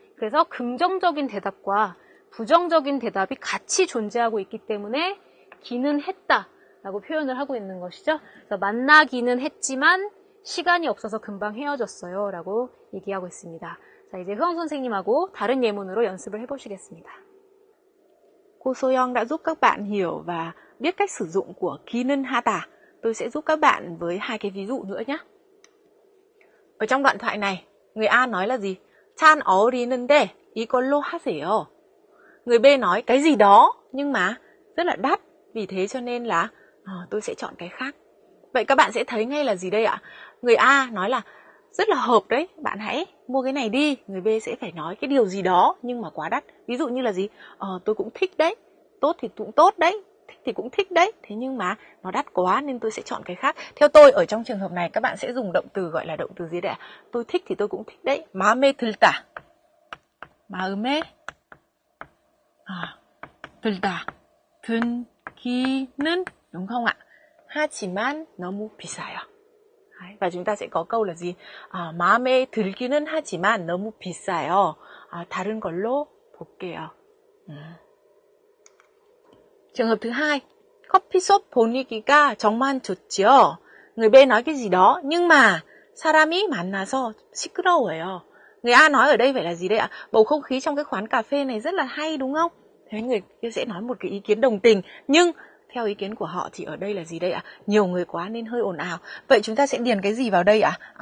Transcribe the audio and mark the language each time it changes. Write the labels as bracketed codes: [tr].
[ko] 그래서 긍정적인 대답과 부정적인 대답이 같이 존재하고 있기 때문에 기는 했다 라고 표현을 하고 있는 것이죠. 그래서 만나기는 했지만 시간이 없어서 금방 헤어졌어요 라고 얘기하고 있습니다. 자, 이제 효영 선생님하고 다른 예문으로 연습을 해보시겠습니다. [vi] Cô Soyoung đã giúp các bạn hiểu và biết cách sử dụng của 기는 하다. Tôi sẽ giúp các bạn với hai cái ví dụ nữa nhé. Ở trong đoạn thoại này, người A nói là gì? [ko] 찬 어울리는데 이걸로 하세요. [vi] Người B nói cái gì đó nhưng mà rất là đắt, vì thế cho nên là tôi sẽ chọn cái khác. Vậy các bạn sẽ thấy ngay là gì đây ạ? Người A nói là rất là hợp đấy, bạn hãy mua cái này đi. Người B sẽ phải nói cái điều gì đó nhưng mà quá đắt. Ví dụ như là gì? Tôi cũng thích đấy, tốt thì cũng tốt đấy, thích thì cũng thích đấy, thế nhưng mà nó đắt quá nên tôi sẽ chọn cái khác. Theo tôi ở trong trường hợp này các bạn sẽ dùng động từ gọi là động từ gì đấy ạ? Tôi thích thì tôi cũng thích đấy. [ko] 마음에 들다. 마음에 들다. [vi] 든기는 đúng không ạ? [ko] 하지만 너무 비싸요. [vi] Và chúng ta sẽ có câu là gì? [ko] 마음에 들기는 하지만 너무 비싸요. 다른 걸로 볼게요. [vi] Trường hợp thứ hai, [ko] 커피숍 분위기가 정말 좋죠. [vi] Người B nói cái gì đó nhưng mà [ko] 사람이 만나서 시끄러워요. [vi] Người A nói ở đây phải là gì đây ạ? Bầu không khí trong cái quán cà phê này rất là hay đúng không? Thế người kia sẽ nói một cái ý kiến đồng tình, nhưng theo ý kiến của họ thì ở đây là gì đây ạ? Nhiều người quá nên hơi ồn ào. Vậy chúng ta sẽ điền cái gì vào đây ạ?